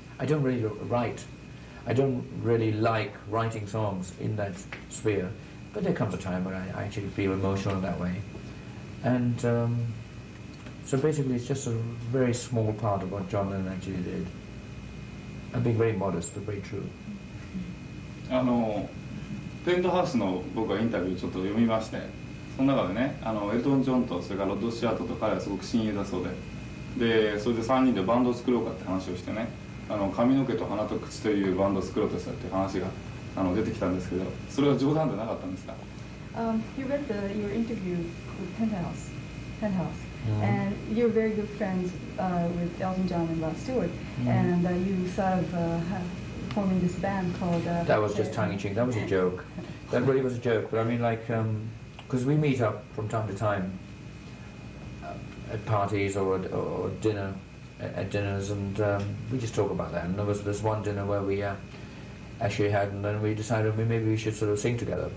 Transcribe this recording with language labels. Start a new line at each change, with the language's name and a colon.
English: I don't really write. I don't really like writing songs in that sphere. But there comes a time when I actually feel emotional in that way. And so basically it's just a very small part of what John Lennon actually did. I'm being very modest, but very true.
Japanese: ペントハウスの僕はインタビューちょっと読みまして、その中でねエルトン・ジョンとそれからロッド・シュアートと彼はすごく親友だそうで、それで3人でバンドを作ろうかって話をしてね髪の毛と鼻と口というバンドを作ろうとしたっていう話が出てきたんですけど、それは冗談でなかったんですか？
English: You read your interview with Penthouse, and you're very good friends with Elton John and Rod Stewart, and you sort of forming this band called... that was just tongue-in-cheek, that was a joke. That really was a joke, but I mean like, because we meet up from time to time at parties or dinner, at dinners, and we just talk about that. And there was this one dinner where we actually had, and then we decided maybe we should sort of sing together.